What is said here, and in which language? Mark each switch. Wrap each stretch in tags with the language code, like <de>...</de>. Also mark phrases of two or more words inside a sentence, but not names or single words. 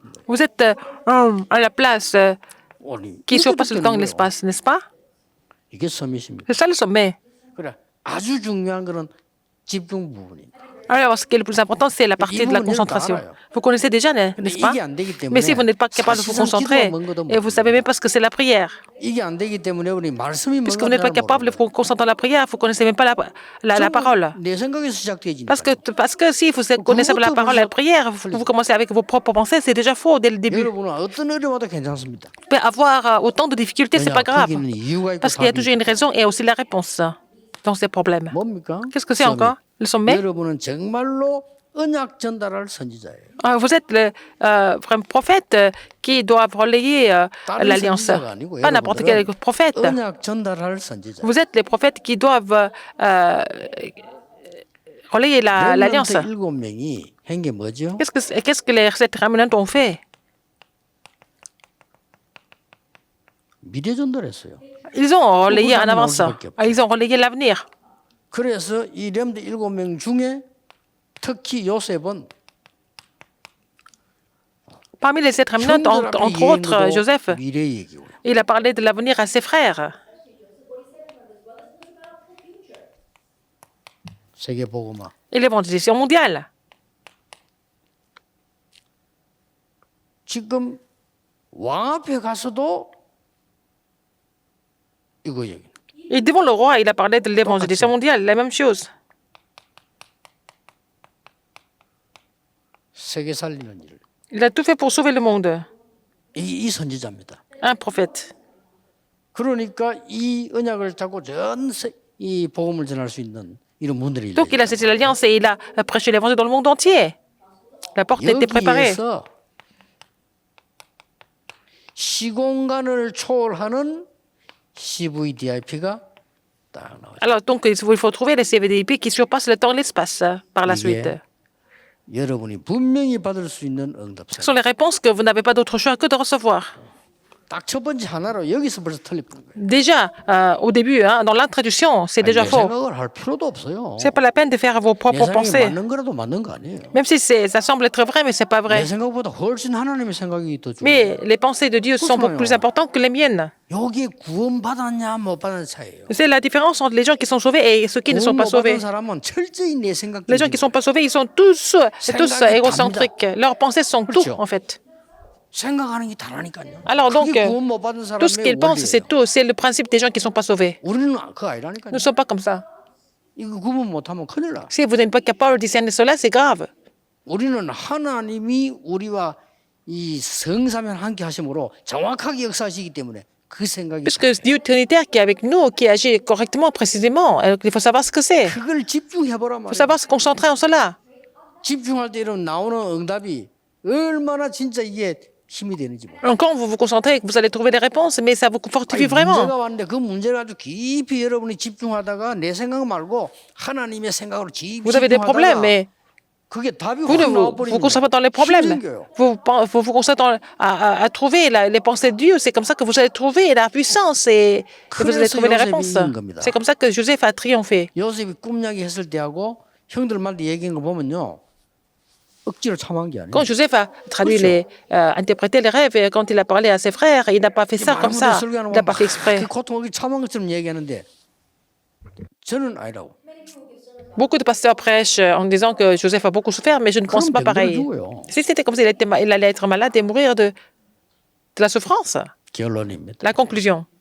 <fr>Vous êtes à la place qui surpasse le temps et l'espace, n'est-ce pas?</fr> <ko>이게 서밋입니다.</ko> <fr>C'est ça le sommet.</fr> <ko>그래 아주 중요한 거는 집중 부분입니다.</ko> <fr>Alors, ce qui est le plus important, c'est la partie de la concentration. Vous connaissez déjà, n'est-ce pas? Mais si vous n'êtes pas capable de vous concentrer, et vous ne savez même pas ce que c'est la prière,</fr> <ko>이게 안 되기 때문에 우리 말씀이</ko> <fr>puisque vous n'êtes pas capable de vous concentrer dans la prière, vous ne connaissez même pas la parole.</fr> <ko>내 생각에서 시작되어지니까.</ko> <fr>Parce que si vous connaissez pas la parole et la prière, vous commencez avec vos propres pensées, c'est déjà faux dès le début.</fr> <ko>여러분은 어떤 어려움도 괜찮습니다.</ko> <fr>Vous pouvez avoir autant de difficultés, c'est pas grave.</fr> <ko>거기는 이유가 있고</ko> <fr>Parce qu'il y a</fr> <ko>답이</ko> <fr>toujours une raison et aussi la réponse dans ces problèmes.</fr> <ko>뭡니까?</ko> <fr>Qu'est-ce que c'est encore? Le sommet?</fr> <ko>여러분은 정말로 언약 전달할 선지자예요.</ko> <fr>Vous êtes le vrai prophète qui doit relayer l'alliance. Pas n'importe quel prophète.</fr> <ko>언약 전달할 선지자.</ko> <fr>Vous êtes les prophètes qui doivent relayer l'alliance.</fr> <ko>렘넌트 7명이 한 게 뭐죠?</ko> <fr>Qu'est-ce que les sept remnants ont fait?</fr> <ko>미래 전달했어요.</ko> <fr>Ils ont relayé en avance. Ils ont relayé l'avenir.</fr> <ko>그래서 이 렘넌트 7명 중에 특히 요셉은</ko> <fr>Parmi les sept remnants, entre autres, Joseph,</fr> <ko>미래 얘기고요.</ko> <fr>il a parlé de l'avenir à ses frères.</fr> <ko>세계 복음화.</ko> <fr>Et l'évangélisation mondiale.</fr> <ko>지금 왕 앞에 가서도 이거 얘기.</ko> <fr>Et devant le roi, il a parlé de l'évangélisation mondiale, la même chose.</fr> <ko>세계 살리는 일.</ko> <fr>Il a tout fait pour sauver le monde.</fr> <ko>이 선지자입니다.</ko> <fr>Un prophète.</fr> <ko>그러니까 이 언약을 잡고 이 복음을 전할 수 있는 이런 분들이</ko> <fr>Donc il a saisi l'alliance et il a prêché l'évangile dans le monde entier. La porte était préparée.</fr> <ko>여기에서 시공간을 초월하는 CVDIP가 딱 나오죠.</ko> <fr>Alors donc il faut trouver les CVDIP qui surpassent le temps et l'espace par la suite.</fr> <ko>여러분이 분명히 받을 수 있는 응답.</ko> <fr>Ce sont les réponses que vous n'avez pas d'autre choix que de recevoir.</fr> <ko>딱 첫 번째 하나로 여기서 벌써 틀리는 거예요.</ko> <fr>Déjà, au début, dans l'introduction, c'est déjà</fr> <ko>내</ko> <fr>faux.</fr> <ko>생각을 할 필요도 없어요.</ko> <fr>C'est pas la peine de faire vos</fr> <ko>내</ko> <fr>propres</fr> <ko>생각이</ko> <fr>pensées.</fr> <ko>맞는 거라도 맞는 거 아니에요.</ko> <fr>Même si ça semble être vrai, mais c'est pas vrai.</fr> <ko>내 생각보다 훨씬 하나님의 생각이 더 중요해요.</ko> <fr>Mais les pensées de Dieu sont beaucoup plus importantes que les miennes.</fr> <ko>여기에 구원 받았냐 못 받은 차이예요.</ko> <fr>C'est la différence entre les gens qui sont sauvés et ceux qui ne sont</fr> <ko>구원</ko> <fr>pas</fr> <ko>못</ko> <fr>sauvés.</fr> <ko>받은 사람은 철저히 내 생각.</ko> <fr>Les gens qui ne sont pas sauvés, ils sont tous égocentriques. Leurs pensées sont tout, en fait.</fr> <ko>생각하는 게 다라니까요.</ko> <fr>Alors donc,</fr> <ko>그게 구원 못 받은</ko> <fr>tout ce</fr> <ko>사람의</ko> <fr>qu'ils pensent, c'est</fr> <ko>원리예요.</ko> <fr>tout. C'est le principe des gens qui ne sont pas sauvés.</fr> <ko>우리는 그거 아니라니까요.</ko> <fr>Nous ne sommes pas comme ça.</fr> <ko>이거 구분 못하면 큰일 나.</ko> <fr>Si vous n'êtes pas capable de discerner cela, c'est grave.</fr> <ko>우리는 하나님이 우리와 이 성삼연 함께 하심으로 정확하게 역사하시기 때문에 그 생각이</ko> <fr>Puisque Dieu Trinitaire qui est avec nous, qui agit correctement, précisément, il faut savoir ce que c'est. Il</fr> <ko>그걸 집중해보란</ko> <fr>faut</fr> <ko>말이에요.</ko> <fr>savoir se concentrer en cela.</fr> <ko>집중할 때 이런 나오는 응답이 얼마나 진짜 이게 힘이 되는지 몰라요.</ko> <fr>Donc, quand vous vous concentrez, vous allez trouver des réponses, mais ça vous fortifie vraiment.</fr> <ko>문제가 왔는데 그 문제를 아주 깊이 여러분이 집중하다가 내 생각 말고 하나님의 생각으로 깊이</ko> <fr>Vous avez des problèmes,</fr> <ko>집중하다가</ko> <fr>mais</fr> <ko>그게 답이</ko> <fr>vous ne</fr> <ko>확</ko> <fr>vous,</fr> <ko>나와버리면</ko> <fr>vous concentrez pas dans les</fr> <ko>힘이</ko> <fr>problèmes.</fr> <ko>생겨요.</ko> <fr>Vous vous concentrez à trouver les pensées de Dieu. C'est comme ça que vous allez trouver la puissance et vous allez trouver les réponses. C'est comme ça que Joseph a triomphé.</fr> <ko>요셉이 꿈이야기 했을 때하고 형들한테 얘기한 거 보면요. 억지로 참한 게 아니에요.</ko> <fr>Quand Joseph a traduit interprété les rêves, et quand il a parlé à ses frères, il n'a pas fait ça comme ça. Il n'a pas fait exprès. 고통하기 참한 것처럼 얘기하는데 저는 아니라고. Beaucoup de pasteurs prêchent en disant que Joseph a beaucoup souffert, mais je ne pense pas pareil. Si c'était comme ça, il allait être malade et mourir de la souffrance.</fr> <ko>결론입니다.</ko> <fr>La conclusion.</fr>